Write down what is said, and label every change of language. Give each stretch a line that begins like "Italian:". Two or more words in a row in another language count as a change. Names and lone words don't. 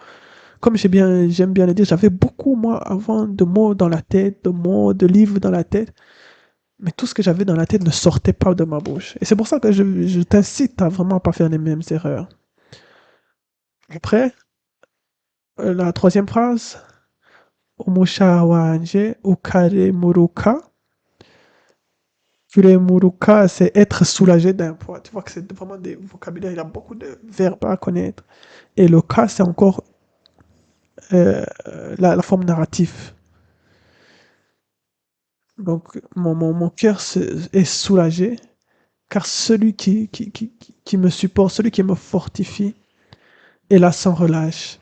French: Comme j'aime bien le dire, j'avais beaucoup, moi, avant de mots dans la tête, de mots, de livres dans la tête. Mais tout ce que j'avais dans la tête ne sortait pas de ma bouche. Et c'est pour ça que je t'incite à vraiment pas faire les mêmes erreurs. Après, La troisième phrase,
Rundi: Umusha wanje ukare muruka. Kure muruka,
French: c'est être soulagé d'un poids. Tu vois que c'est vraiment des vocabulaires, il y a beaucoup de verbes à connaître. Et le ka, c'est encore la forme narrative. Donc, mon cœur est soulagé, car celui qui me supporte, celui qui me fortifie, est là sans relâche.